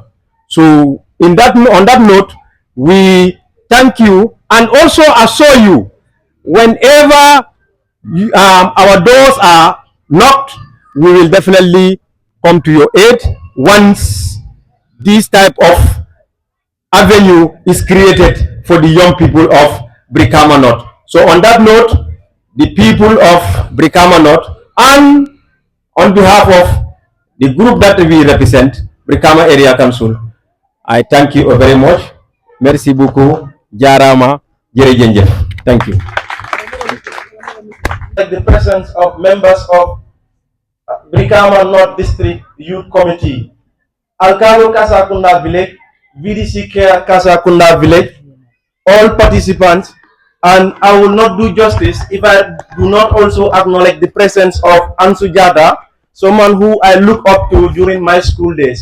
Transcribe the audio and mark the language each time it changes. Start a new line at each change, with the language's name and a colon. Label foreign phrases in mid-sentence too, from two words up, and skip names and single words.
English: So on that note, we thank you and also assure you whenever our doors are knocked, we will definitely come to your aid once this type of avenue is created for the young people of Brikama North. So on that note, the people of Brikama North and on behalf of the group that we represent, Brikama Area Council, I thank you very much.
French: Merci beaucoup.
Wolof: Jarama. Jerejenjef.
English: Thank you. The presence of members of Brikama North District Youth Committee, Alkalo Kassa Kunda Village, VDC Care Kassa Kunda Village, all participants, and I will not do justice if I do not also acknowledge the presence of Ansu Jada, someone who I look up to during my school days.